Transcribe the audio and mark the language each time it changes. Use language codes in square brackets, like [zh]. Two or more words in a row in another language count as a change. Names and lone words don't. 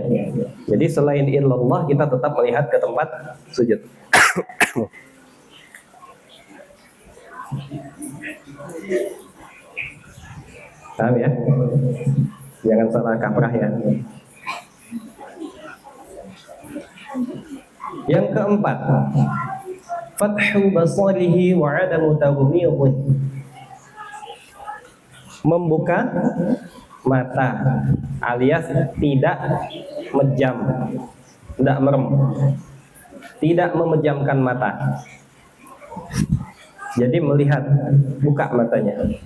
[id] Jadi selain illallah kita tetap melihat ke tempat sujud. Paham ya? Jangan salah kaprah ya. Yang keempat, [ar] فتح بصره وعدم تغميضه. [id] Membuka mata alias tidak menjam, tidak merem. tidak memejamkan mata. Jadi melihat, buka matanya.